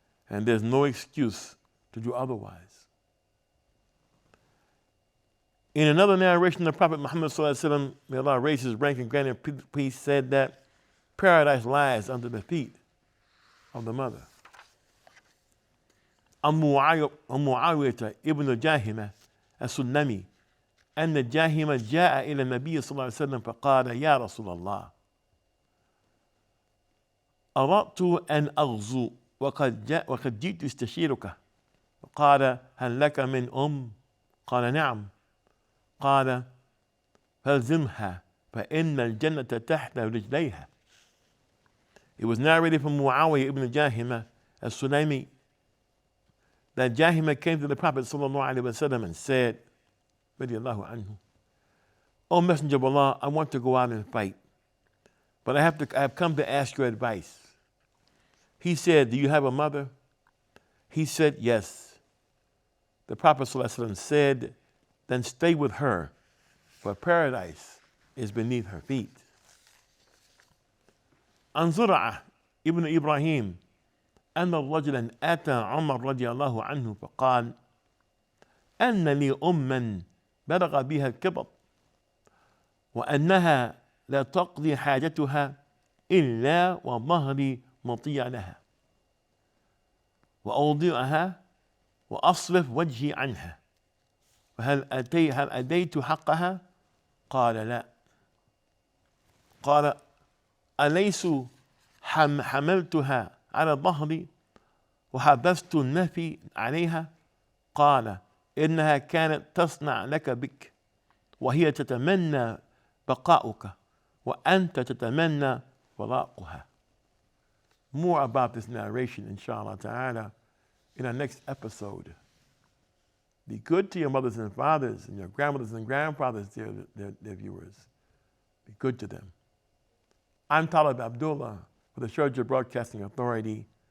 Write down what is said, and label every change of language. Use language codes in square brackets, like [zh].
[en] And there's no excuse to do otherwise. In another narration, the Prophet Muhammad ﷺ, may Allah raise his rank and grant him peace, said that paradise lies under the feet of the mother. [ar] معاوية ابن جاهمة السلمي أن جاهمة جاء إلى النبي صلى الله عليه وسلم فقال يا رسول الله أردت أن أغزو وقد جئت استشيرك قال هل لك من أم؟ قال نعم. قال فالزمها فإن الجنة تحت رجليها. [en] It was narrated from Muawiyah ibn Jahimah al-Sulaimi that Jahimah came to the Prophet sallallahu alaihi wasallam and said, radiyallahu anhu, O Messenger of Allah, I want to go out and fight, but I have come to ask your advice. He said, do you have a mother? He said, yes. The Prophet ﷺ said, then stay with her, for paradise is beneath her feet. [ar] عن زرعة ابن إبراهيم أن رجلا أتى عمر رضي الله عنه فقال أن لي أما بلغ بها الكبر وأنها لا تقضي حاجتها إلا وظهري مطيع لها وأوضعها وأصرف وجهي عنها فهل أديت حقها؟ قال لا. قال أليس حملتها على ظهري وحبست النفي عليها؟ قال إنها كانت تصنع لك بك وهي تتمنى بقاؤك وأنت تتمنى فراقها. [en] More about this narration, inshallah ta'ala, in our next episode. Be good to your mothers and fathers and your grandmothers and grandfathers, dear viewers. Be good to them. I'm Talib Abdullah for the Sharjah Broadcasting Authority.